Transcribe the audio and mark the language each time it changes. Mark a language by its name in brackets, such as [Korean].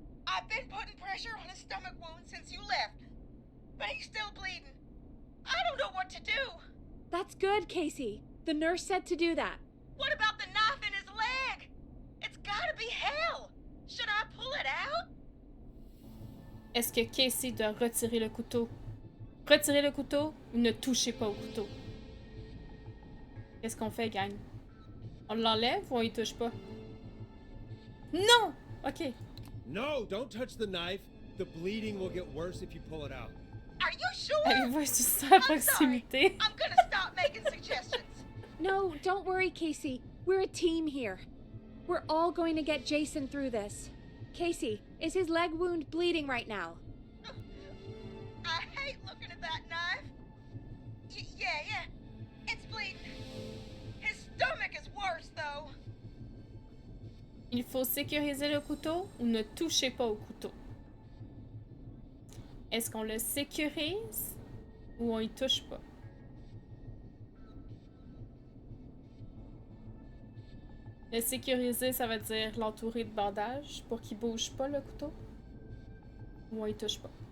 [English] I've been putting pressure on his stomach wound since you left, but he's still bleeding. I don't know what to do. That's good, Casey. The nurse said to do that. What about the knife in his leg? It's gotta be hell. Should I pull it out? [French] Est-ce que Casey doit retirer le couteau? Retirer le couteau ou ne touchez pas au couteau? Qu'est-ce qu'on fait, gang? On l'enlève ou on y touche pas? Non! Ok. [English] No, don't touch the knife. The bleeding will get worse if you pull it out. Are you sure? [French] Avez-vous un suicide à [English] I'm sorry. [French] proximité? [English] I'm gonna stop making suggestions. No, don't worry, Casey. We're a team here. We're all going to get Jason through this. Casey, is his leg wound bleeding right now? I hate looking at that knife. Yeah. It's bleeding. His stomach is worse, though. [French] Il faut sécuriser le couteau ou ne touchez pas au couteau? Est-ce qu'on le sécurise ou on y touche pas? Le sécuriser, ça veut dire l'entourer de bandages pour qu'il bouge pas le couteau? Ou on y touche pas?